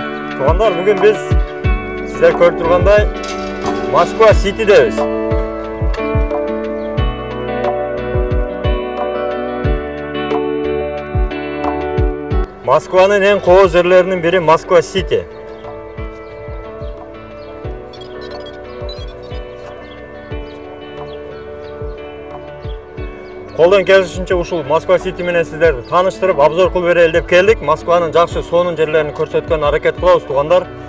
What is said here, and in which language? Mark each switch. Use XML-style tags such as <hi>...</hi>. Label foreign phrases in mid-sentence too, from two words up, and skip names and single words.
<uz>Tug'anlar, bugun biz sizlar ko'rib turganday Moskva City'deyiz. Moskvaning eng qo'z yerlarining biri Moskva City.</uz> <ky>Қолдан келишинче ушул Москва City менен сиздерди тааныштырып, обзор кылып берели деп келдик. Москванын жакшы сонун жерлерин көрсөткөн аракет кылабыз, туугандар.</ky>